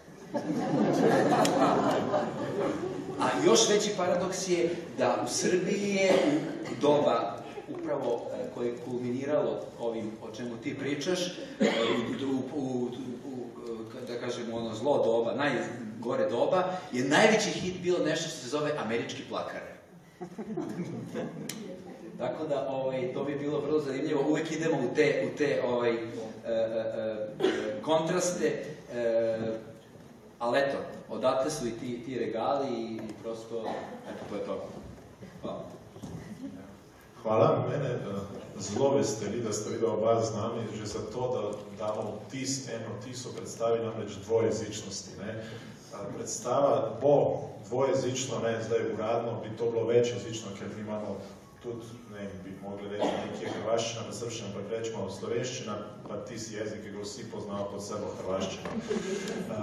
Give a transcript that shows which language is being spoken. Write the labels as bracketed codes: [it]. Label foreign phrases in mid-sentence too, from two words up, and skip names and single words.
[sr] A još veći paradoks je da u Srbiji je u doba upravo koje je kulminiralo ovim o čemu ti pričaš, da kažemo ono zlo doba, najgore doba, je najveći hit bilo nešto što se zove Američki plakar. Tako da, to bi bilo vrlo zanimljivo. Uvek idemo u te kontraste, ali eto, odatle su i ti regali i prosto, eto, to je to. Hvala. [sl] Hvala. Mene zelo veseli, da ste videli oba z nami, že za to, da damo eno vtis o predstavi, namreč dvojezičnosti. Predstava bo dvojezično, zdaj uradno bi to bilo večjezično, ker imamo tudi, ne bi mogli reči nekje hrvaščina, pa srbščina, ampak rečemo slovenščina, pa tisti jezik, ki ga vsi poznajo pod sebo hrvaščina.